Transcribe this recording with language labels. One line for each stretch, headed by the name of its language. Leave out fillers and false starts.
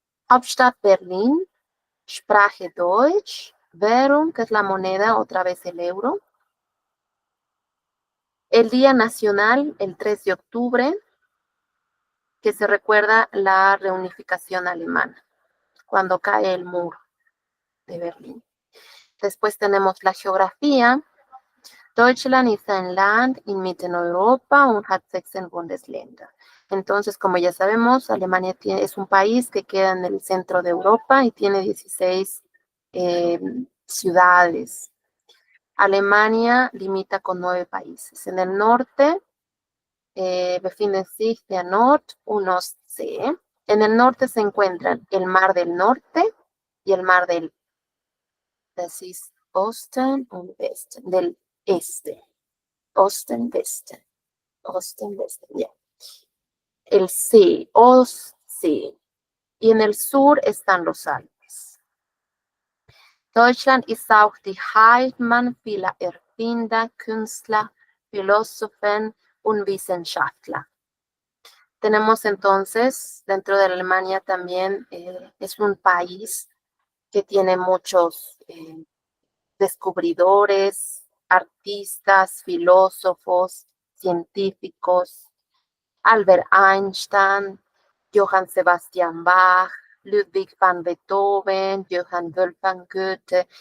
German: Hauptstadt
Spanish: Berlín,
German: Sprache Deutsch, Währung,
Spanish: que es la moneda, otra vez el euro. El Día Nacional, el 3 de octubre, que se recuerda la reunificación alemana, cuando cae el muro de Berlín. Después tenemos la geografía.
German: Deutschland ist ein Land in Mitteleuropa und hat 16 Bundesländer.
Spanish: Entonces, como ya sabemos, Alemania es un país que queda en el centro de Europa y tiene 16 ciudades. Alemania limita con 9 países. En el norte,
German: befinden sich der Nord- und Ostsee.
Spanish: En el norte se encuentran el Mar del Norte y el Mar del
German: Osten und Westen,
Spanish: del Este.
German: Osten, Westen. Osten, Westen, ya. El See, Ostsee.
Spanish: Y en el sur están los Alpes.
German: Deutschland ist auch die Heimat vieler Erfinder, Künstler, Philosophen und Wissenschaftler.
Spanish: Tenemos entonces, dentro de Alemania también es un país que tiene muchos descubridores, artistas, filósofos, científicos, Albert Einstein, Johann Sebastian Bach, Ludwig van Beethoven, Johann Wolfgang Goethe.